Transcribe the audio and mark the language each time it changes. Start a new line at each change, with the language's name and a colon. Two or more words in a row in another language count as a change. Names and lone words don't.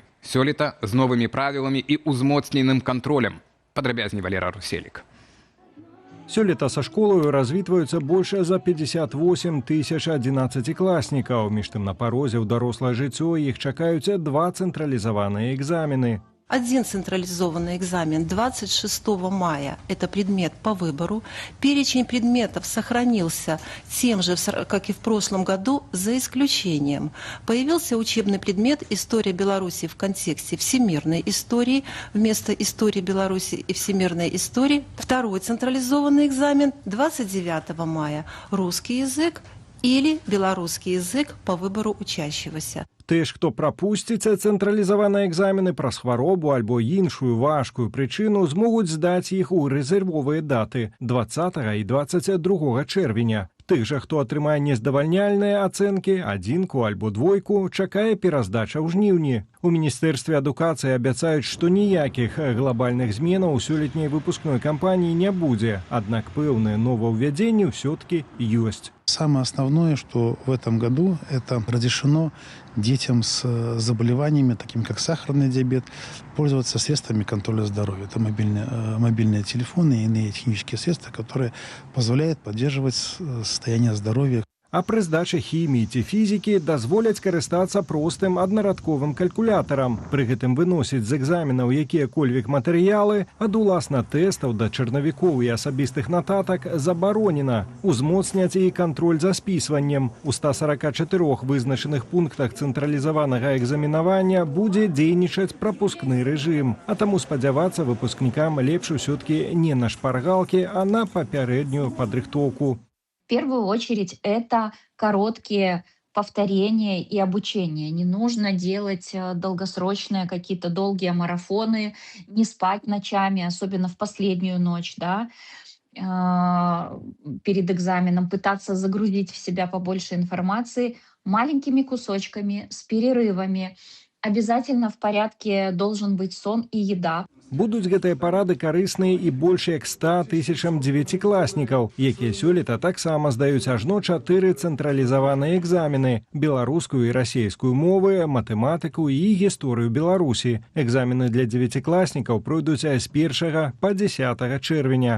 Belarusian: Сёлета з новымі правіламі і ўзмоцненым кантролем. Падрабязней Валера Руселік. Сёлета са школою развітваюцца больш за 58 тысяч 11-класнікаў. Між тым на парозе ў дарослае жыццё іх чакаюць 2 цэнтралізаваныя экзамены.
Russian: Один централизованный экзамен 26 мая – это предмет по выбору. Перечень предметов сохранился тем же, как и в прошлом году, за исключением. Появился учебный предмет «История Беларуси» в контексте всемирной истории. Вместо «Истории Беларуси» и «Всемирной истории» второй централизованный экзамен 29 мая – «Русский язык» или «Белорусский язык» по выбору учащегося.
Belarusian: Тыя ж, хто прапусціць цэнтралізаваныя экзамены праз хваробу альбо іншую важкую прычыну, змогуць здаць іх у рэзервовыя даты 20 і 22 чэрвеня. Тых жа, хто атрымае нездавальняльныя ацэнкі, 1 альбо 2, чакае пераздача ў жніўні. У Міністэрстве адукацыі абяцаюць, што ніякіх глобальных зменаў у сёлетняй выпускной кампаніі не будзе, аднак пэўныя новаўвядзенні ўсё-таки ёсць.
Russian: Самое основное, что в этом году это разрешено детям с заболеваниями, такими как сахарный диабет, пользоваться средствами контроля здоровья. Это мобильные телефоны и иные технические средства, которые позволяют поддерживать состояние здоровья.
Belarusian: А пры здачы хіміі ці фізікі дазволяць карыстацца простым аднарадковым калькулятарам. Пры гэтым выносіць з экзаменаў якія-кольвек матэрыялы ад уласна тэстаў да чарнавікоў і асабістых нататак забаронена. Узмоцняць і кантроль за спісваннем. У 144 вызначаных пунктах цэнтралізаванага экзаменавання будзе дзейнічаць прапускны рэжым. А таму спадзявацца выпускнікам лепш усё-таки не на шпаргалкі, а на папярэднюю падрыхтоўку.
Russian: В первую очередь это короткие повторения и обучение. Не нужно делать долгосрочные какие-то долгие марафоны, не спать ночами, особенно в последнюю ночь, да, перед экзаменом, пытаться загрузить в себя побольше информации маленькими кусочками, с перерывами. Обязательно в порядке должен быть сон и еда.
Belarusian: Будуць гэтыя парады карысныя і больш як 100 тысячам дзевяцікласнікаў, якія сёлета таксама здаюць ажно 4 цэнтралізаваныя экзамены – беларускую і расейскую мовы, матэматыку і гісторыю Беларусі. Экзамены для дзевяцікласнікаў пройдуць з 1 па 10 чэрвеня.